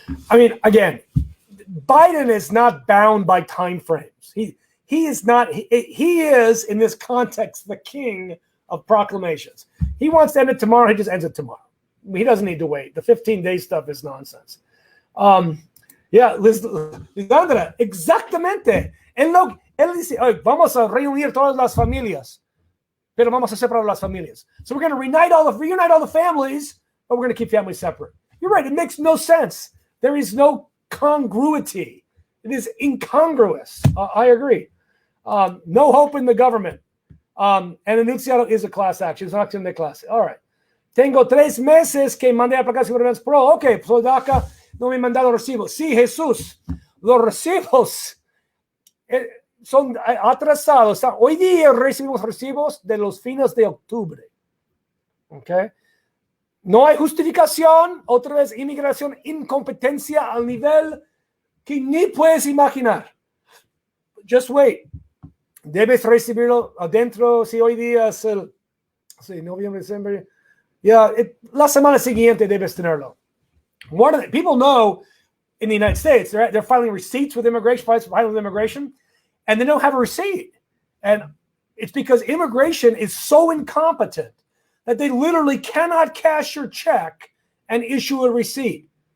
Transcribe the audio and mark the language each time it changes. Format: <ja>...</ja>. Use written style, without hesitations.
<en>I mean, again, Biden is not bound by time frames. He is not. He is, in this context, the king of proclamations. He wants to end it tomorrow. He just ends it tomorrow. He doesn't need to wait. The 15-day stuff is nonsense.</en> <es>Yeah, Lisandra, exactamente. Él dice, vamos a reunir todas las familias. pero vamos a separar las familias.</es> <en>So we're going to reunite all the families, but we're going to keep families separate. You're right. It makes no sense. There is no congruity. It is incongruous. I agree. No hope in the government. And enunciado is a class action. It's not acción de clase. All right.</en> <es>Tengo 3 meses que mandé a aplicación de Ordenes Pro. Ok, soy de acá. No me han mandado recibos. Sí, Jesús. Los recibos son atrasados. Hoy día recibimos recibos de los fines de octubre. Ok. No hay justificación. Otra vez, inmigración, incompetencia al nivel que ni puedes imaginar. Just wait. Debes recibirlo adentro. Si hoy día es el noviembre, diciembre. La semana siguiente debes tenerlo.</es> <en>People know in the United States, they're filing receipts with immigration, and they don't have a receipt. And it's because immigration is so incompetent that they literally cannot cash your check and issue a receipt.</en>